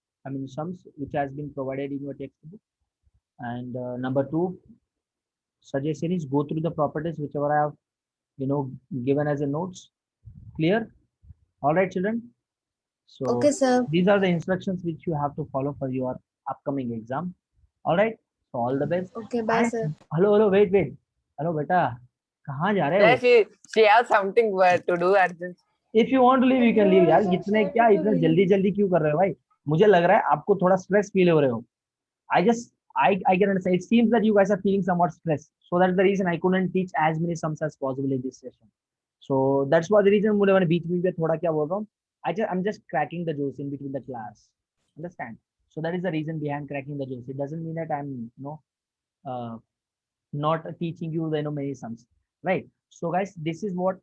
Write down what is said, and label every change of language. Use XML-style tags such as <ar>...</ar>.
<en>I mean sums which has been provided in your textbook. And number 2, suggestion is go through the properties whichever I have given as a notes. Clear? All right, children. So Okay, sir. these are the instructions which you have to follow for your upcoming exam. All right. So all the best. Okay, bye, sir. Hello, wait. Hello, beta.</en> <hi>कहाँ जा रहे हो?</hi> <en>She has something to do urgent. If you want to leave, you can leave.</en> <hi>यार इतने जल्दी क्यों कर रहे हो भाई? मुझे लग रहा है आपको थोड़ा स्ट्रेस फील हो रहे हो.</hi> <en>I can understand. It seems that you guys are feeling somewhat stressed. So that's the reason I couldn't teach as many sums as possible in this session. So that's what the reason</en> <hi>मुझे बीच में थोड़ा क्या बोल रहा हूँ.</hi> <en>I'm just cracking the jokes in between the class. Understand? So that is the reason behind cracking the jokes. It doesn't mean that I'm not teaching you many sums, right? So guys, this is what</en>